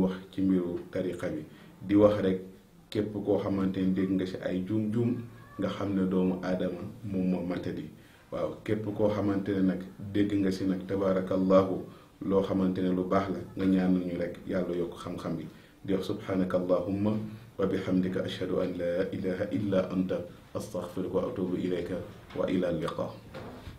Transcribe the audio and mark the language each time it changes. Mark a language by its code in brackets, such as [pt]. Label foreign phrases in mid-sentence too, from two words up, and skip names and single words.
[wo] wax ci mbiru tariqa bi di wax rek képp koo xamante ne dégg nga si ay juum-juum nga xam ne doomu aadama moom moo matadi waaw képp koo xamante ne nag dégg nga si nag tabaarakallahu loo xamante ne lu baax la nga ñaanal ñu rek yàlla yokk xam-xam bi di wax [ar] سبحانك اللهم وبحمدك أشهد أن لا إله إلا أنت أستغفرك وأتوب إليك وإلى اللقاء